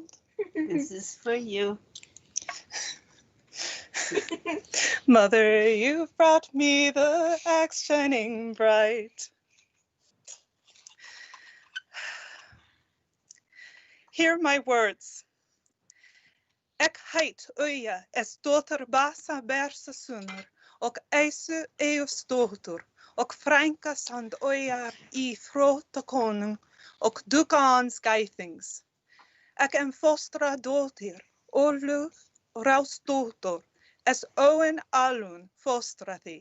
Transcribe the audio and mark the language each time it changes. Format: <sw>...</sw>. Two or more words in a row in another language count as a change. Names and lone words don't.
<en>This is for you. Mother, you've brought me the axe shining bright. Hear my words.</en> <non>Ek heit Eyja dochter Bassa Bassadóttir och Eysu Eyjasdóttir och frænka sand Eyjar I fróta konung och dukans gæþings. Ek fostra dóttir Ólöf Rásdóttir Owen Alun fostra því.</non>